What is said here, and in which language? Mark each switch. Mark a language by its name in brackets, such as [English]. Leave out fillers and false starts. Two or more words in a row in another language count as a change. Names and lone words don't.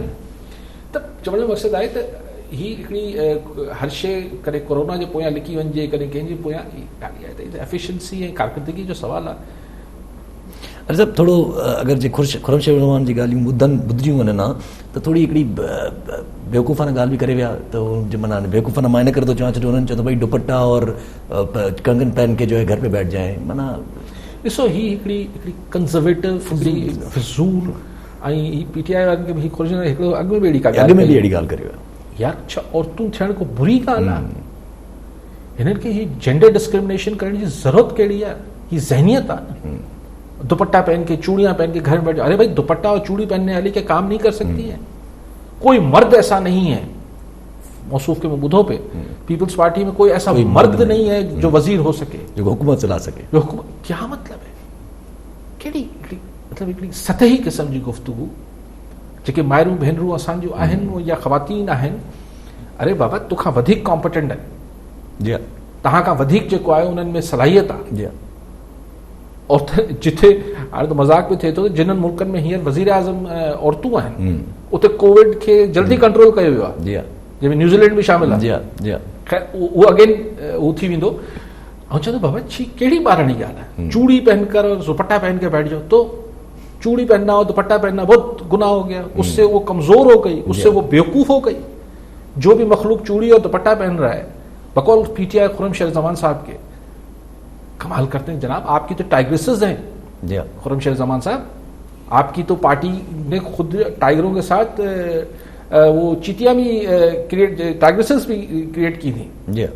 [Sindhi] त चवण जो मक़सदु आहे त ही हिकिड़ी हर शइ कॾहिं कोरोना जे पोयां लिकी वञिजे, कॾहिं कंहिंजे पोयां ॻाल्हि आहे त एफिशिएंसी ऐं कारकर्दगी जो सुवालु आहे। अरे सभु थोरो अगरि जे खुर्रम रहमान जी ॻाल्हियूं ॿुधियूं वञनि हा त थोरी हिकिड़ी बेवकूफ़ाना ॻाल्हि बि करे विया, त उन माना बेवकूफ़ाना मां इन करे थो चवां छो उन्हनि चयो त भई [Urdu] دوپٹہ اور کنگن پہن کے جو ہے گھر پہ بیٹھ جائے, [Sindhi] माना ॾिसो ही हिकिड़ी कंज़र्वेटिव फिज़ूल ऐं ही पीटीआई वारनि खे बि ही खुर्रम हिकिड़ो अॻु में बि अहिड़ी ॻाल्हि करे विया यार, छा औरतूं थियण को बुरी ॻाल्हि आहे? हिननि खे ही [English] gender discrimination [Sindhi] करण जी ज़रूरत कहिड़ी आहे? ही ज़हनियत आहे। [Urdu] دوپٹہ پہن کے، چوڑیاں پہن کے گھر میں بیٹھ جاؤ، ارے بھائی دوپٹہ اور چوڑی پہننے والی کیا کام نہیں کر سکتی ہے? کوئی مرد ایسا نہیں ہے، موصوف کے مدوں پہ پیپلز پارٹی میں کوئی ایسا مرد نہیں ہے جو وزیر ہو سکے, جو حکومت چلا سکے. کیا مطلب ہے? [Sindhi] केड़ी मतलब हिकिड़ी सतही क़िस्म जी गुफ्तगू जेके मायरूं भेनरूं असांजूं आहिनि या ख़वातीन आहिनि, अरे बाबा तोखां वधीक कॉम्पिटेंट आहिनि, जी तव्हां खां वधीक जेको आहे उन्हनि में सलाहियत आहे। जी और जिथे हाणे त मज़ाक बि थिए थो, जिन्हनि मुल्कनि में हींअर वज़ीर आज़म औरतूं आहिनि उते कोविड खे जल्दी कंट्रोल कयो वियो आहे, जंहिंमें न्यूज़ीलैंड बि शामिल आहे। ख़ैर उहो अगेन उहो थी वेंदो। ऐं चवंदो बाबा छी कहिड़ी ॿारणी ॻाल्हि आहे, [Urdu] چوڑی پہن کر اور دوپٹہ پہن کے بیٹھ جاؤ، تو چوڑی پہننا اور دوپٹہ پہننا بہت گناہ ہو گیا، اس سے وہ کمزور ہو گئی، اس سے وہ بیوقوف ہو گئی. جو بھی مخلوق چوڑی اور دوپٹہ پہن رہا ہے، بقول پی ٹی آئی خرم شیر زمان صاحب کے، کمال کرتے ہیں جناب، آپ کی تو ٹائیگریسز ہیں خرم شیر زمان صاحب، آپ کی تو پارٹی نے خود ٹائیگروں کے ساتھ وہ چیونٹیاں بھی ٹائیگریسز بھی کریئیٹ کی تھی.